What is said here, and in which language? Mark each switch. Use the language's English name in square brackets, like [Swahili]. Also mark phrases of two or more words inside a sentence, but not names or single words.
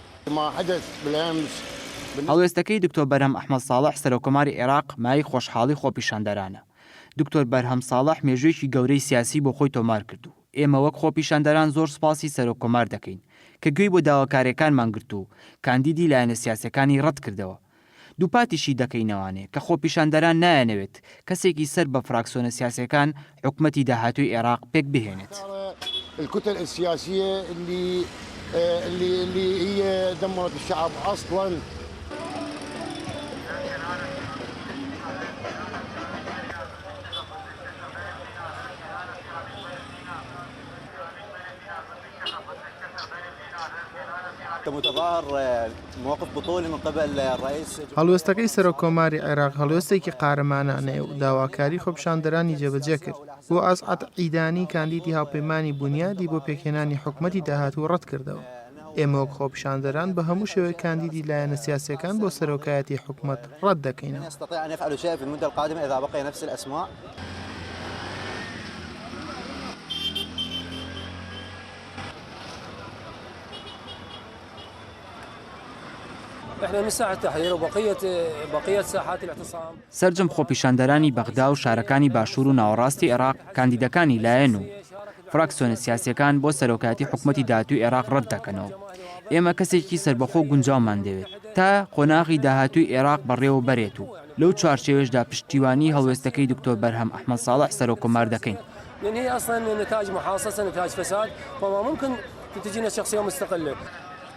[Arabic] ما حدث بالأمس. [Central Kurdish] هەڵوێستەکەی دکتۆر بەرهەم ئەحمەد ساڵح سەرۆکۆماری عێراق مای خۆشحاڵی خۆپیشاندەرانە. دکتۆر بەرهەم ساڵح مێژوویەکی گەورەی سیاسی بۆ خۆی تۆمار کردو. ئێمە وەک خۆپیشاندەران زۆر سوپاسی سەرۆکۆمار دەکەین کە گوێی بۆ داواکاریەکانمان گرت و کاندیدی لایەنە سیاسەکانی ڕەت کردەوە. دووپاتیشی دەکەینەوانێ کە خۆپیشاندەران نایەنەوێت کەسێکی سەر بە فراکسیۆنە سیاسەکان حکومەتی داهاتووی عێراق پێک بهێنێت. [Arabic] الكتل السياسية اللي هي دمرت الشعب أصلاً. متظاهر موقف بطولي من قبل الرئيس. [Central Kurdish] هەڵوێستەکەی سەرۆکۆماری عێراق هەڵوێستێکی قارەمانانەیە و داواکاری خۆپیشاندەرانی جێبەجێ کرد بۆ ئاسعەت عیدانی کاندیدی هاوپەیمانی بونیادی بۆ پێکهێنانی حکومەتی داهاتوو ڕەت کردەوە. ئێمە وەک خۆپیشاندەران بە هەموو شێوەیە کاندیدی لایەنە سیاسیەکان بۆ سەرۆکایەتی حکومەت ڕەت دەکەینەوە. [Arabic] يستطيع أن يفعل شيء في المدة القادمة إذا بقي نفس الأسماء. احنا من ساحة التحرير وبقية ساحات الاعتصام. [Central Kurdish] سەرجەم خۆپیشاندەرانی بەغدا و شارەکانی باشوور و ناوەڕاستی عێراق کاندیدەکانی لایەن و فراکسیۆنە سیاسیەکان بۆ سەرۆکایەتی حکومەتی داهاتووی عێراق ڕەت دەکەنەوە. ئێمە کەسێکی سربەخۆ گونجاومان دەوێت تا قۆناغی داهاتووی عێراق بەڕێوە بەرێت و لەو چوارچێوەشدا پشتیوانی هەڵوێستەکەی دکتۆر بەرهەم ئەحمەد ساڵح سەرۆکۆمار دەکەین. [Arabic] لأن هي أصلا نتاج محاصصة، نتاج فساد، فما ممكن تجينا شخصية مستقلة.